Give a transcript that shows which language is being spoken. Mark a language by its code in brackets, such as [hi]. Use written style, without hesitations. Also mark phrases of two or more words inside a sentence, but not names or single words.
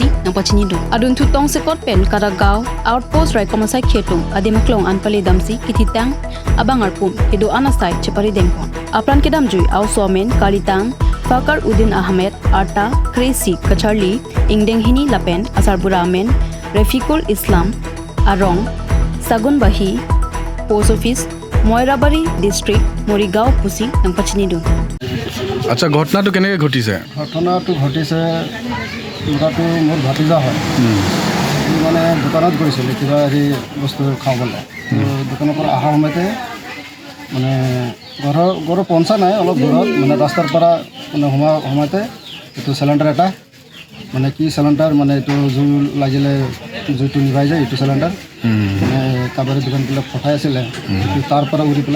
[mjw] nang pachini du adun thu tong sekot pen Karagaw outpost rai komasai khetung adimaklong anpali damsi kititang abangar pum kedo anasai chepari dengpon apran kedam jui au somen kalitang Fakar Udin Ahmed Arta Kresi Kacharli Ingdeng Hini Lapen Asar Buramen Refikul Islam Arong Sagun Bahi Post Office Moirabari District Morigaon Pusi nang pachini du [as] আচ্ছা ঘটনাটো কেনেকৈ ঘটিছে ঘটনাটো ঘটিছে মোটাটো মোৰ ভাতিজা হয় মানে দোকানত গৈছিলে কিবা হেৰি বস্তু খাবলৈ দোকানৰ পৰা অহাৰ সময়তে মানে ঘৰৰ পঞ্চা নাই অলপ দূৰত মানে ৰাস্তাৰ পৰা মানে সময়তে এইটো চিলিণ্ডাৰ এটা মানে কি চিলিণ্ডাৰ মানে এইটো জুই লাগিলে জুইটো নিভাই যায় এইটো চিলিণ্ডাৰ মানে কাবাৰী দোকানবিলাক ফটাই আছিলে তাৰ পৰা উৰি পেলাই